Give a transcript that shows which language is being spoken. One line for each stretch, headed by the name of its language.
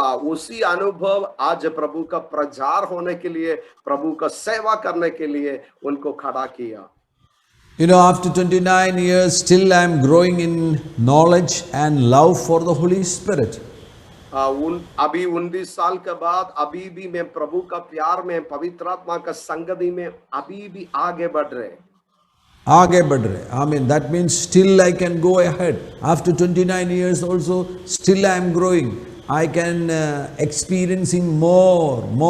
Hindi: उसी अनुभव आज प्रभु का प्रचार होने के लिए, प्रभु का सेवा करने के लिए उनको खड़ा किया.
English: You know, after 29 years, still I am growing in knowledge and love for the Holy Spirit.
Hindi: अभी 19 साल के बाद अभी भी मैं प्रभु का प्यार में, पवित्र आत्मा का संगति में अभी भी आगे बढ़ रहे.
English: I mean, that means still I can go ahead. After 29 years also, still I am growing. I can experiencing more.